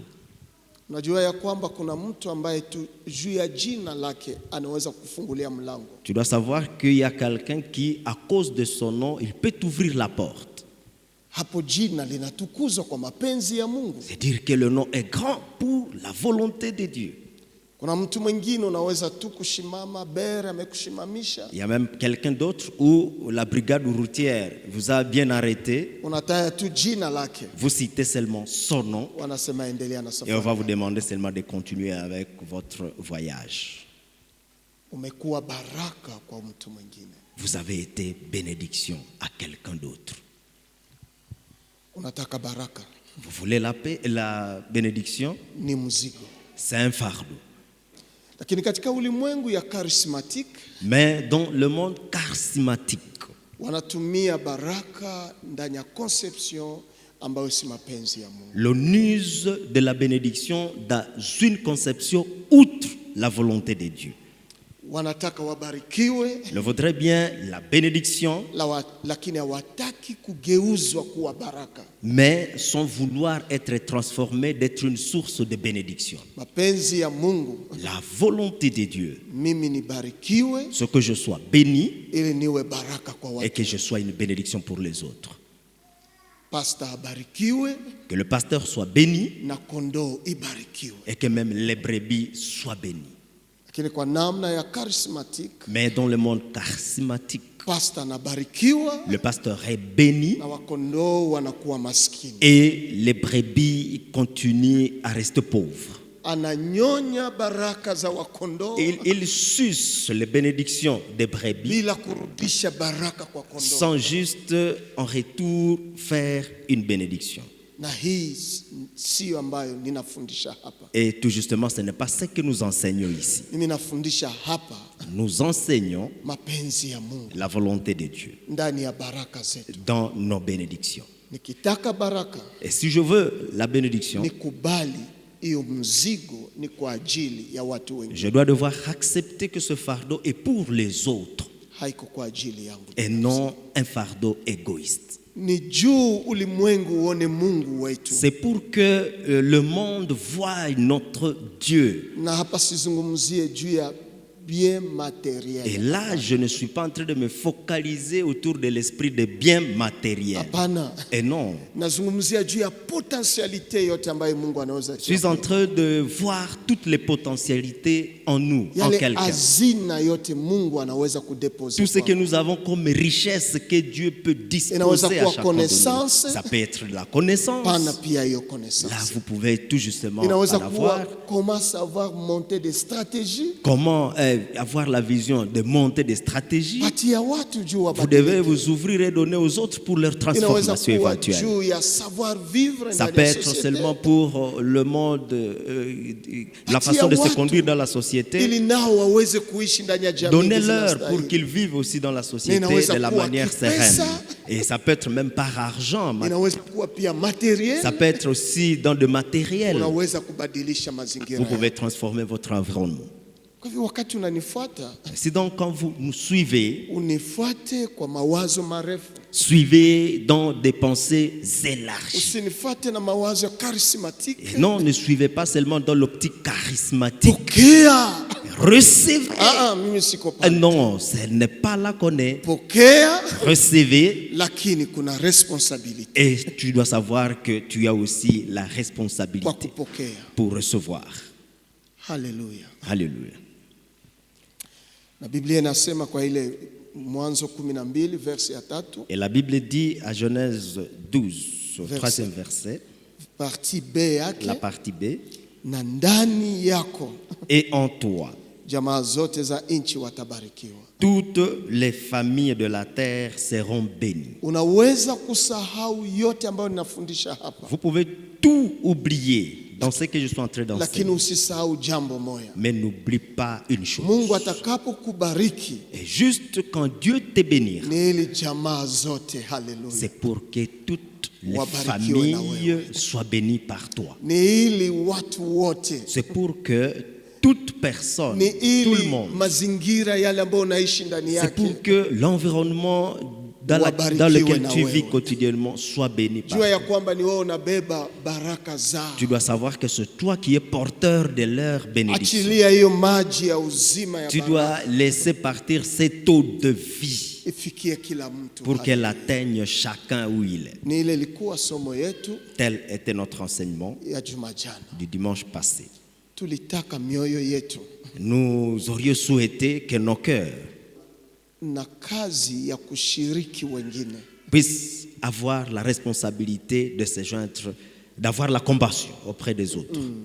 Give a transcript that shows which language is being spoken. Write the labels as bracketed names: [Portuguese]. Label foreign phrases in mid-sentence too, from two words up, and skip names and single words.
[Swahili] Unajua ya kwamba kuna mtu ambaye tu juu ya jina lake anaweza kufungulia mlango. [French] Tu dois savoir qu'il y a quelqu'un qui, à cause de son nom, il peut t'ouvrir la porte. [Swahili] Hapo jina linatukuzwa kwa mapenzi ya Mungu. [French] C'est-à-dire que le nom est grand pour la volonté de Dieu. [Swahili] Kuna mtu mwingine unaweza tu kushimama, bere amekushimamisha, [French] Il y a même quelqu'un d'autre où la brigade routière vous a bien arrêté. [Swahili] unataya tu jina lake, [French] Vous citez seulement son nom [Swahili] wanasema endelea na [French] et on [Swahili] safari. [French] va vous demander seulement de continuer avec votre voyage. [Swahili] Umekuwa baraka kwa mtu mwingine. [French] Vous avez été bénédiction à quelqu'un d'autre. [Swahili] Unataka baraka, [French] Vous voulez la paix, la bénédiction? [Swahili] ni mzigo. [French] C'est un fardeau. [Swahili] Lakini katika ulimwengu ya charismatic [French] Mais dans le monde charismatique, [Swahili] wanatumia baraka ndani ya conception ambayo si mapenzi ya Mungu. [French] l'on use de la bénédiction dans une conception outre la volonté de Dieu. [Swahili] Wanataka wabarikiwe, [French] Il vaudrait bien la bénédiction, [Swahili] lakini hawataki kugeuzwa kuwa baraka. [French] mais sans vouloir être transformé, d'être une source de bénédiction. [Swahili] Mapenzi ya Mungu, [French] La volonté de Dieu, [Swahili] mimi nibarikiwe [French] c'est que je sois béni [Swahili] ili niwe baraka kwa [French] et que [Swahili] watu. [French] je sois une bénédiction pour les autres. [Swahili] Pastor abarikiwe [French] Que le pasteur soit béni [Swahili] na kondoo ibarikiwe. [French] et que même les brebis soient bénies. [Swahili] lakini kwa namna ya charismatic, [French] Mais dans le monde charismatique, [Swahili] pastor anabarikiwa [French] le pasteur est béni [Swahili] na wakondoo wanakuwa maskini. [French] et les brebis continuent à rester pauvres. [Swahili] Ananyonya baraka za wakondoo [French] Il suce les bénédictions des brebis [Swahili] bila kurudisha baraka kwa kondoo. [French] sans juste en retour faire une bénédiction. [Swahili] Na hii sio ambayo ninafundisha hapa. [French] Et tout justement, ce n'est pas ce que nous enseignons ici. [Swahili] Mimi nafundisha hapa [French] Nous enseignons [Swahili] mapenzi ya Mungu [French] la volonté de Dieu [Swahili] ndani ya baraka zetu. [French] dans nos bénédictions. [Swahili] Nikitaka baraka, [French] Et si je veux la bénédiction, [Swahili] nikubali hiyo mzigo ni kwa ajili ya watu wengine. [French] je dois devoir accepter que ce fardeau est pour les autres [Swahili] Haiko kwa ajili yangu. [French] et non un fardeau égoïste. [Swahili] Ni juu ulimwengu uone Mungu wetu. [French] C'est pour que le monde voie notre Dieu. [Swahili] Na hapa sizungumzie juu ya [French] bien matériel. Et là, je ne suis pas en train de me focaliser autour de l'esprit de biens matériels. [Swahili] Hapana. [French] Et non, [Swahili] Nazungumzia juu ya potentialite yote ambayo Mungu anaweza. [French] je suis en train de voir toutes les potentialités en nous, en [Swahili] Yale [French] quelqu'un. [Swahili] hazina yote Mungu anaweza kudeposit. [French] Tout ce que nous avons comme richesse que Dieu peut disposer à chacun de nous. Ça peut être de la connaissance. [Swahili] Pana pia hiyo [French] Là, connaissance. vous pouvez tout justement [Swahili] Inaweza [French] en avoir. kuwa comment savoir monter des stratégies. Comment avoir la vision de monter des stratégies. [Swahili] Patia watu juu [French] Vous [Swahili] wabadilike. [French] devez vous ouvrir et donner aux autres pour leur [Swahili] Inaweza [French] transformation [Swahili] kuwa [French] éventuelle. [Swahili] juu ya [French] savoir vivre Ça [Swahili] ndani [French] peut [Swahili] ya [French] être [Swahili] société. [French] seulement pour le monde, la façon de se conduire dans la société. [Swahili] Ili nao waweze kuishi ndani ya jamii. [French] Donnez-leur pour qu'ils vivent aussi dans la société de la manière sereine. Et ça peut être même par argent. [Swahili] Inaweza kuwa pia materiel. [French] Ça peut être aussi dans de matériel. [Swahili] Unaweza kubadilisha mazingira. [French] Vous pouvez transformer votre environnement. [Swahili] Kwa hivyo wakati unanifuata, [French] C'est donc quand vous nous suivez, [Swahili] unifuate kwa mawazo marefu. [French] suivez dans des pensées élargies. [Swahili] Usinifuate na mawazo ya charismatique. [French] Et non, ne suivez pas seulement dans l'optique charismatique. [Swahili] Pokea. [French] Recevez. [Swahili] Mimi siko [French] Ah [Swahili] pale. [French] non, ce n'est pas là qu'on est. [Swahili] Pokea, [French] Recevez. [Swahili] lakini kuna responsibility [French] Et tu dois savoir que tu as aussi la [Swahili] kwa [French] responsabilité [Swahili] kupokea. [French] pour recevoir. [Swahili] Haleluya. [French] Alléluia. [Swahili] Na Biblia inasema kwa ile Mwanzo 12 verse ya 3, [French] Et la Bible dit à Genèse 12, au troisième verset, partie B [Swahili] yake, [French] la partie B, [Swahili] na ndani yako [French] et en toi, [Swahili] jamaa zote za nchi watabarikiwa. [French] toutes les familles de la terre seront bénies. [Swahili] Unaweza kusahau yote ambayo ninafundisha hapa, [French] Vous pouvez tout oublier dans ce que je suis en train [Swahili] lakini [French] d'enseigner. [Swahili] usisahau jambo moja. [French] Mais n'oublie pas une chose. [Swahili] Mungu atakapokubariki [French] Et juste quand Dieu te bénira, [Swahili] ni ili jamaa zote, haleluya, [French] c'est pour que toutes les [Swahili] Wabarikiwe na [French] familles [Swahili] wewe. [French] soient bénies par toi. [Swahili] ni ili watu wote, [French] C'est pour que toute personne, [Swahili] ni [French] tout le [Swahili] ili [French] monde, [Swahili] mazingira yale ambayo unaishi ndani [French] c'est [Swahili] yake [French] pour que l'environnement dans [Swahili] Wabarikiwe [French] lequel [Swahili] na [French] tu [Swahili] wewe. [French] vis quotidiennement soit béni par [Swahili] jua ya [French] toi. [Swahili] kwamba ni wewe unabeba baraka zao. [French] Tu dois savoir que c'est toi qui es porteur de leur bénédiction. [Swahili] Achilia hiyo maji ya uzima ya [French] Tu [Swahili] baraka [French] dois laisser partir cette eau de vie [Swahili] ifikie kila mtu. [French] pour qu'elle atteigne chacun où il est. [Swahili] Ni ile ilikuwa somo yetu [French] Tel était notre enseignement [Swahili] ya juma jana. [French] du dimanche passé. [Swahili] Tulitaka mioyo yetu [French] Nous aurions souhaité que nos cœurs [Swahili] na kazi ya kushiriki wengine [French] puissent avoir la responsabilité de se joindre, d'avoir la compassion auprès des autres.